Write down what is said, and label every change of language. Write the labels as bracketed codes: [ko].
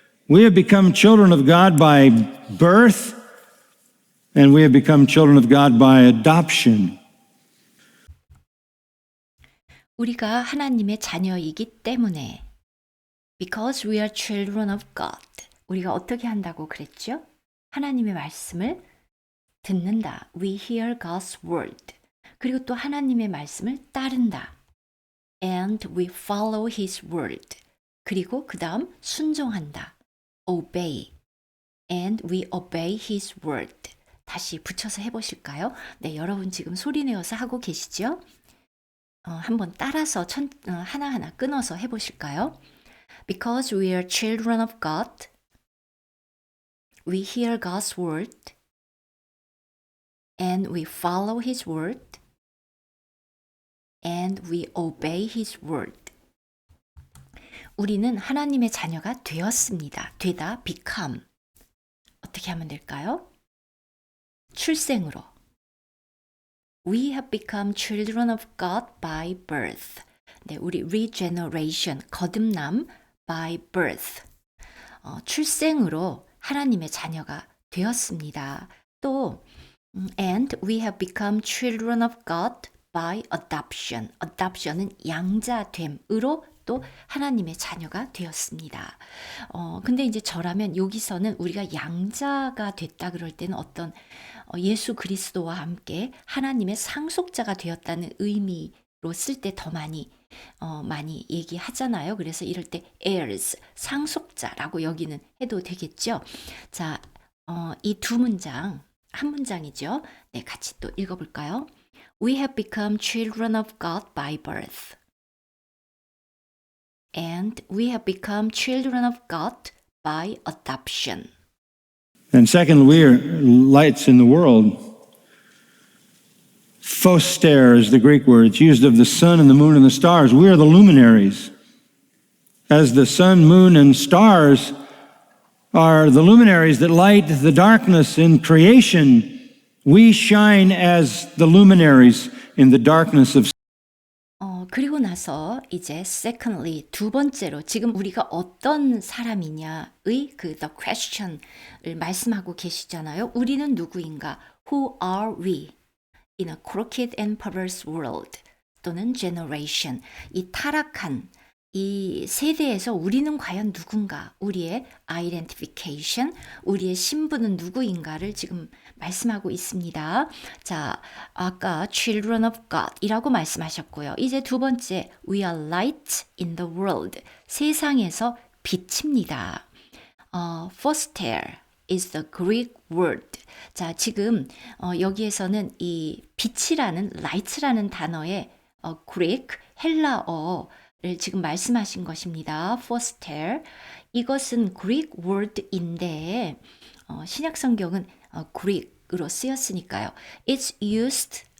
[en] We have become children of God by birth and we have become children of God by adoption. [ko] 우리가 하나님의 자녀이기 때문에 [en] because we are children of God. [ko] 우리가 어떻게 한다고 그랬죠? 하나님의 말씀을 듣는다. [en] We hear God's word. [ko] 그리고 또 하나님의 말씀을 따른다. [en] And we follow his word. [ko] 그리고 그 다음 순종한다. [en] Obey. And we obey his word. [ko] 다시 붙여서 해보실까요? 네, 여러분 지금 소리 내어서 하고 계시죠? 한번 따라서 하나하나 끊어서 해보실까요? [en] Because we are children of God, we hear God's word, and we follow his word, and we obey his word. [ko] 우리는 하나님의 자녀가 되었습니다. 되다, become. 어떻게 하면 될까요? 출생으로. [en] We have become children of God by birth. [ko] 네, 우리 regeneration, 거듭남 [en] by birth. [ko] 출생으로 하나님의 자녀가 되었습니다. 또 [en] and we have become children of God by adoption. [ko] adoption은 양자됨으로 또 하나님의 자녀가 되었습니다. 근데 이제 저라면 여기서는 우리가 양자가 됐다 그럴 때는 어떤 예수 그리스도와 함께 하나님의 상속자가 되었다는 의미로 쓸 때 더 많이 얘기하잖아요. 그래서 이럴 때 heirs, 상속자라고 여기는 해도 되겠죠. 자, 이 두 문장, 한 문장이죠. 네, 같이 또 읽어볼까요? [en] We have become children of God by birth. And we have become children of God by adoption. And second, we are lights in the world. Phoster is the Greek word. It's used of the sun and the moon and the stars. We are the luminaries. As the sun, moon, and stars are the luminaries that light the darkness in creation, we shine as the luminaries in the darkness of [ko] 그리고 나서 이제 secondly, 두 번째로 지금 우리가 어떤 사람이냐의 그 [en] the question [ko] 을 말씀하고 계시잖아요. 우리는 누구인가? [en] Who are we in a crooked and perverse world? [ko] 또는 generation. 이 타락한 이 세대에서 우리는 과연 누군가? 우리의 identification, 우리의 신분은 누구인가를 지금 말씀하고 있습니다. 자, 아까 [en] children of God [ko] 이라고 말씀하셨고요. 이제 두 번째, [en] we are light in the world. [ko] 세상에서 빛입니다. [en] phoster is the Greek word. [ko] 자, 지금 여기에서는 이 빛이라는 light라는 단어의 Greek, 헬라어를 지금 말씀하신 것입니다. phoster. 이것은 Greek word인데 신약 성경은 Greek으로 쓰였으니까요. [en] It's used